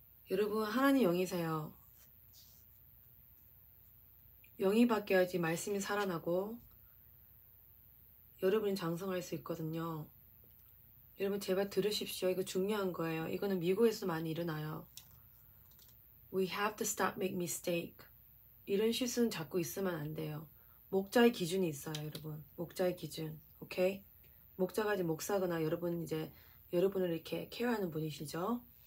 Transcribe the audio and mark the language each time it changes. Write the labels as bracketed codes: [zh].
[ko] 여러분 하나님 영이세요. 영이 바뀌어야지 말씀이 살아나고 여러분이 장성할 수 있거든요. 여러분 제발 들으십시오. 이거 중요한 거예요. 이거는 미국에서 많이 일어나요. [en] We have to stop make mistake. [ko] 이런 실수는 자꾸 있으면 안 돼요. 목자의 기준이 있어요. 여러분 목자의 기준. 오케이? 목자가 이제 목사거나 여러분 이제 여러분을 이렇게 케어하는 분이시죠.